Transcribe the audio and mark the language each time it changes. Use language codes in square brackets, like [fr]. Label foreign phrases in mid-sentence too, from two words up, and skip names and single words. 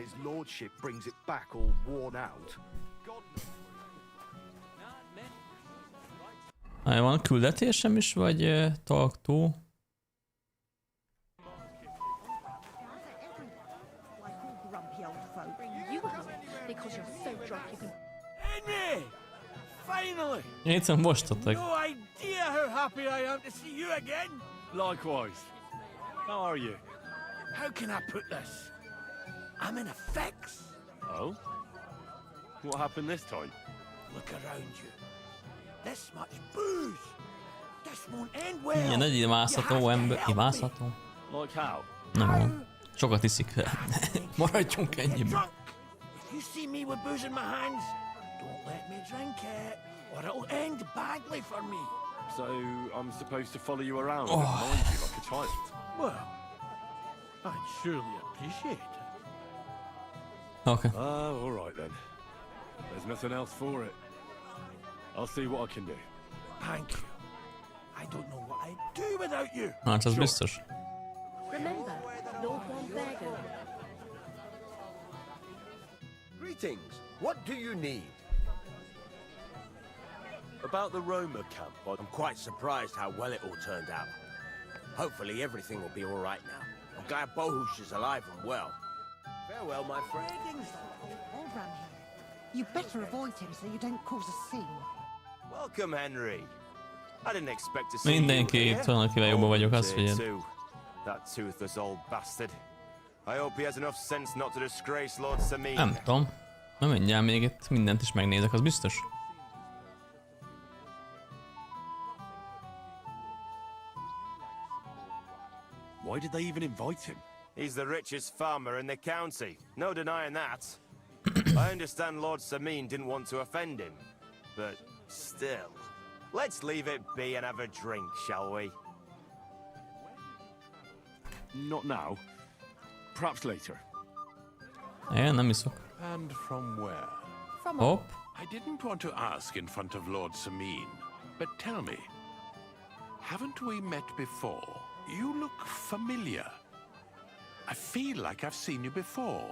[hu] Van küldetésem is, vagy talktó? Henry! [en] Finally! [hu] Egyszer mostatok. [en] No idea how happy I am to see you again. Likewise. How are you? How can I put this? I'm in a fix. Oh? What happened this time? Look around you. This much booze. This won't end well. [hu] Ilyen nagy imászható ember. Imászható? [en] Like how? [hu] Nem. Sokat iszik. Maradjunk ennyiben. [en] If you see me with booze in my hands, don't let me drink it, or it'll end badly for me. So I'm supposed to follow you around and mind you like a child? Well, I'd surely appreciate it. Okay. Oh, all right then. There's nothing else for it. I'll see what I can do. Thank you. I don't know what I'd do without you. [hu] Hát az biztos. [en] Remember, Lord Bonbergo. Greetings. What do you need? About the Roma camp, I'm quite surprised how well it all turned out. Hopefully everything will be all right now. I'm glad Bohush is alive and well. Farewell, my friend. All round here. You better avoid him so you don't cause a scene. Welcome, Henry. I didn't expect to see [hu] Mindenki [en] you [hu] itt van, akivel jobban vagyok, azt figyeld. [en] That toothless old bastard. I hope he has enough sense not to disgrace Lord Samin. [hu] Nem tudom. Na mindjárt még itt mindent is megnézek, az biztos. [en] Why did they even invite him? He's the richest farmer in the county. No denying that. I understand Lord Samin didn't want to offend him. But still. Let's leave it be and have a drink, shall we? Not now. Perhaps later. [hu] Én nem iszok. [en] And from where? Hopp. I didn't want to ask in front of Lord Samin, but tell me, haven't we met before? You look familiar. I feel like I've seen you before.